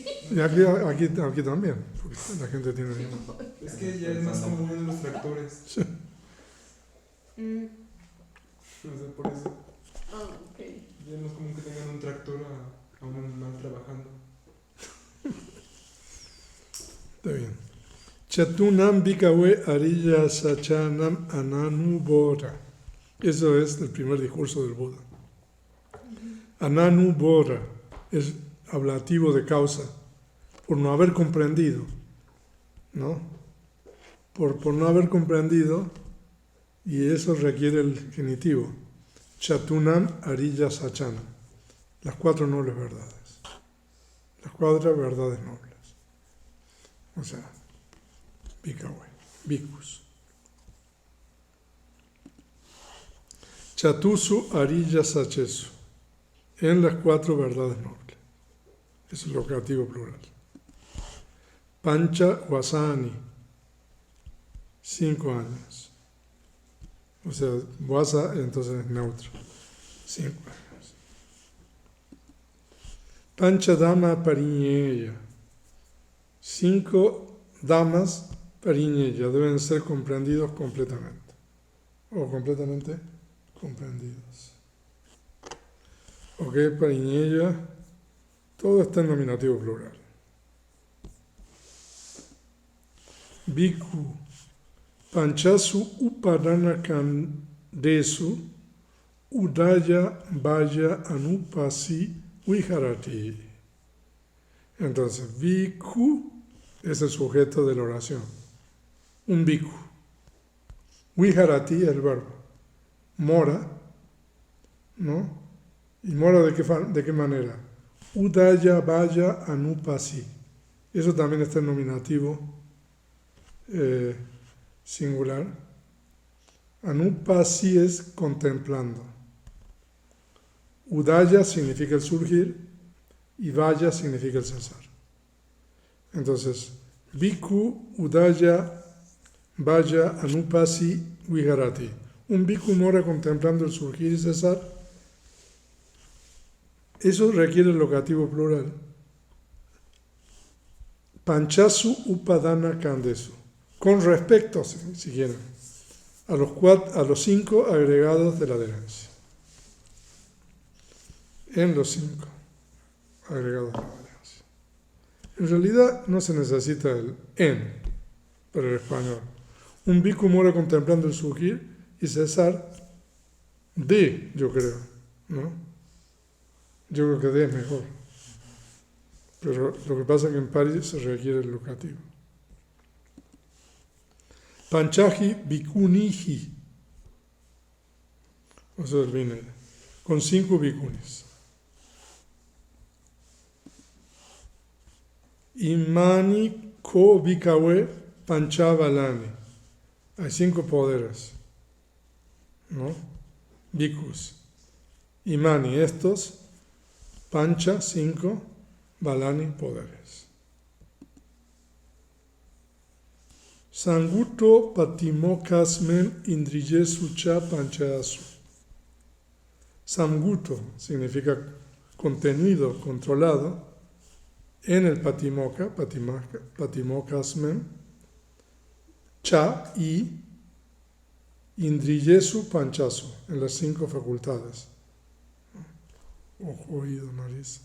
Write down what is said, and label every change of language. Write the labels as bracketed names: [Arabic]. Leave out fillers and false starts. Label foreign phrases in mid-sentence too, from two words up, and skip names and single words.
[Spanish] Y aquí también, porque la gente tiene... Es que ya es más común en los tractores. Sí. No sé, por eso. Ah, ok. Ya es más común que tengan un tractor a un animal trabajando. Está bien. [Pali] Chatunam bhikkhave ariya sachanam ananubodha. [Spanish] Eso es el primer discurso del Buda. Ananubodha es ablativo de causa, por no haber comprendido, ¿no? Por no haber comprendido, y eso requiere el genitivo. [Pali] Chatunam ariya sachanam. [Spanish] Las 4 nobles verdades. Las 4 verdades nobles. O sea, bhikkhave, bhikkhus. [Pali] Chatusu ariya sachesu. [Spanish] En las 4 verdades nobles. Es el locativo plural. [Pali] Pancha vasani. [Spanish] 5 años. O sea, vasa entonces es neutro. 5 años. [Pali] Pancha dama pariñeya. [Spanish] 5 damas pariñeya deben ser comprendidos completamente. O completamente comprendidos. Ok, pariñeya. Todo está en nominativo plural. Bhikkhu. [Pali] Panchasu upadana kandesu udaya vaya anupasi viharati. [Spanish] Entonces, bhikkhu es el sujeto de la oración. Un bhikkhu. Viharati es el verbo. Mora, ¿no? ¿Y mora de qué manera? [Pali] Udaya vaya anupasi. [Spanish] Eso también está en nominativo singular. Anupasi es contemplando. Udaya significa el surgir y vaya significa el cesar. Entonces, [Pali] bhikkhu udaya vaya anupasi viharati. [Spanish] Un bhikkhu mora contemplando el surgir y cesar. Eso requiere el locativo plural. [Pali] Panchasu upadana kandesu. [Spanish] Con respecto, si quieren, a los 5 agregados de la adherencia. En los 5 agregados de la adherencia. En realidad no se necesita el en para el español. Un bhikkhu mora contemplando el surgir y cesar de, yo creo, ¿no? Yo creo que de es mejor. Pero lo que pasa es que en Pali se requiere el locativo. [Pali] Panchaji bhikkhuniji. [Spanish] O sea, el Vinaya. Con 5 bhikkhunis. [Pali] Imani ko bhikkhave panchavalani. [Spanish] Hay 5 poderes, ¿no? Bhikkhus. Imani, estos. Pancha, 5. Valani, poderes. [Pali] Sanguto patimokasmen indriyesu cha panchasu. [Spanish] Samguto significa contenido, controlado, en el patimokasmen, cha y [Pali] indriyesu panchasu, [Spanish] en las 5 facultades. Ojo, oído, nariz.